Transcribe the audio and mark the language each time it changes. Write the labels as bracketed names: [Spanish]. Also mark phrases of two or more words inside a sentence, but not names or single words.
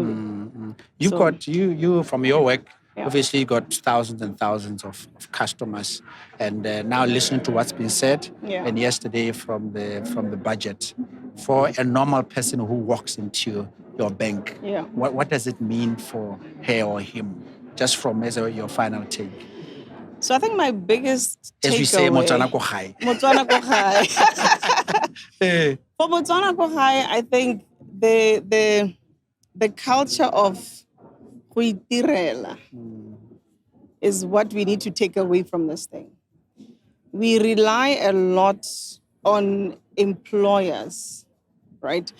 [English] You from your work, obviously you got thousands and thousands of customers, and now listening to what's been said, and yesterday from the budget, for a normal person who walks into your bank, what does it mean for her or him, just from your final take? So I think my biggest takeaway... As we say, [Tswana] Motswana ko gae. Motswana ko gae. For Motswana ko gae, [English] I think the culture of [Tswana] go itirela [English] is what we need to take away from this thing. We rely a lot on employers, right?